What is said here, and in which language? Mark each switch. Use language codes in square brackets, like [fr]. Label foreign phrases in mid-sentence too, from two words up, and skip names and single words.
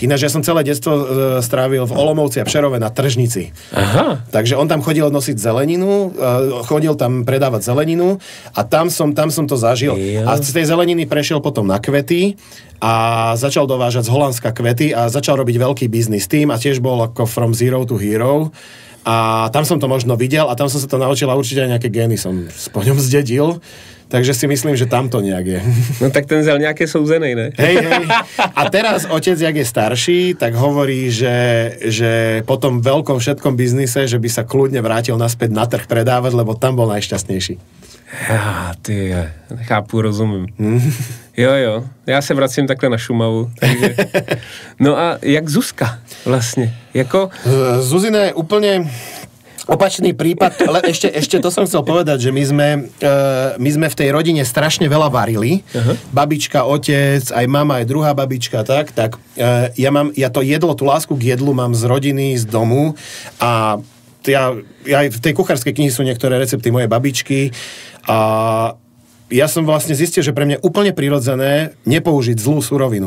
[sk] Ináč ja som celé detstvo strávil v Olomouci a Přerove na tržnici. Aha. Takže on tam chodil nosiť zeleninu, chodil tam predávať zeleninu a tam som to zažil. A z tej zeleniny prešiel potom na kvety a začal dovážať z Holandska kvety a začal robiť veľký biznis tým a tiež bol ako [en] from zero to hero. [sk] A tam som to možno videl a tam som sa to naučil a určite aj nejaké gény som po ňom zdedil. Takže si myslím, že tam to nejak je. [cs] No tak ten zel nejaké souzenej, ne? [sk] Hej. A teraz otec, jak je starší, tak hovorí, že po tom veľkom všetkom biznise, že by sa kľudne vrátil naspäť na trh predávať, lebo tam bol najšťastnejší. [cs] Chápu, rozumím. Jo. Já se vracím takhle na Šumavu. Takže... No a jak Zuzka vlastně? [sk] Zuzina je úplne opačný prípad, ale ešte to som chcel povedať, že my sme v tej rodine strašne veľa varili. Babička, otec, aj mama, aj druhá babička, tak ja to jedlo, tú lásku k jedlu mám z rodiny, z domu a ja v tej kuchárskej knihe sú niektoré recepty mojej babičky a ja som vlastne zistil, že pre mňa je úplne prirodzené nepoužiť zlú surovinu.